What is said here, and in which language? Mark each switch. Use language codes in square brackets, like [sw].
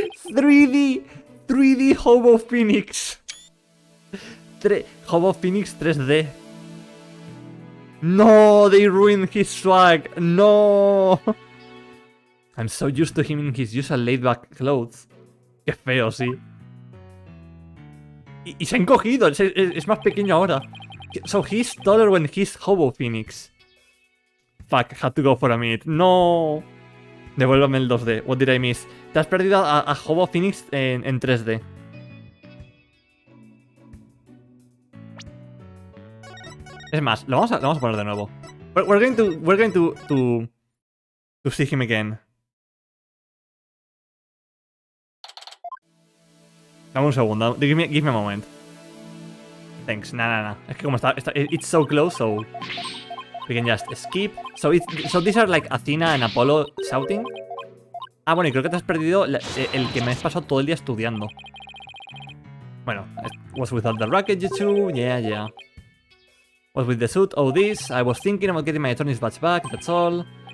[en] 3D Hobo Phoenix. Hobo Phoenix 3D. No, they ruined his swag. No. I'm so used to him in his usual laid-back clothes. [es] Qué feo, sí. Y se ha encogido, es más pequeño ahora. [en] So he's taller when he's Hobo Phoenix. Fuck, had to go for a minute. [es] No. Devuélvame el 2D. [en] What did I miss? [es] Te has perdido a Hobo Phoenix en 3D. Es más, lo vamos a poner de nuevo. [en] We're going to see him again. [es] Dame un segundo. [en] Give me a moment. Thanks. Nah. [es] Es que como está, [en] it's so close, so we can just skip. So these are like Athena and Apollo shouting. [es] Ah, bueno, y creo que te has perdido el que me has pasado todo el día estudiando. [en] Bueno, was without the racket, you two. Yeah. Was with the suit, oh this. I was thinking about getting my attorney's badge back, that's all.